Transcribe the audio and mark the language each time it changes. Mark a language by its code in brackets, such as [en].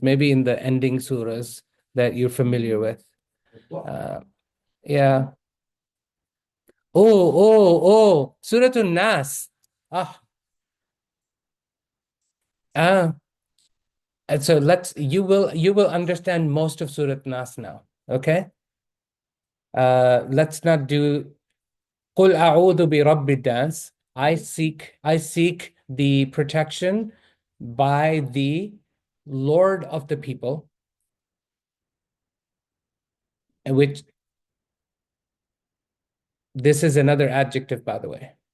[en] Maybe in the ending surahs that you're familiar with. Yeah. Oh, Surah An-Nas. And so you will understand most of Surah Nas now. Okay. Let's not do [ar] قُلْ أَعُوذُ بِرَبِّ النَّاسِ. [en] I seek the protection by the Lord of the people, which this is another adjective, by the way.